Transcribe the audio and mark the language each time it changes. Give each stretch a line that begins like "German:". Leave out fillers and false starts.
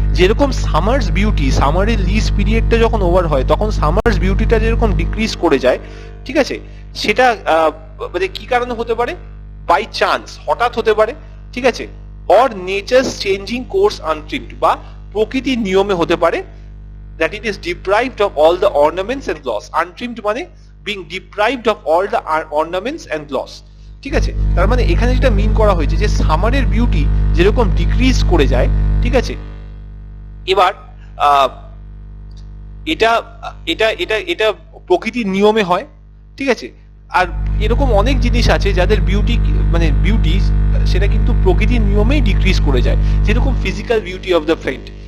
Bangla: যেরকম Summers beauty, সামারের lease পিরিয়ডটা যখন over হয় তখন সামার্স বিউটিটা যেরকম ডিক্রিজ করে যায়, ঠিক আছে, সেটা মানে কি কারণে হতে পারে? বাই চান্স, হঠাৎ হতে পারে, ঠিক আছে, or nature's changing course untrimmed বা প্রকৃতির নিয়মে হতে পারে,
English: that it is deprived of all the ornaments and gloss. Untrimmed
Bangla: মানে
English: being deprived of all the ornaments and gloss,
Bangla: ঠিক আছে। তার মানে এখানে যেটা মিন করা হয়েছে যে সামারের বিউটি যেরকম ডিক্রিজ করে যায়, ঠিক আছে, এবার এটা এটা এটা এটা প্রকৃতির নিয়মে হয়, ঠিক আছে। আর এরকম অনেক জিনিস আছে যাদের বিউটি মানে বিউটি সেটা কিন্তু প্রকৃতির নিয়মেই ডিক্রিজ করে যায়, যেরকম
English: Physical beauty of the friend.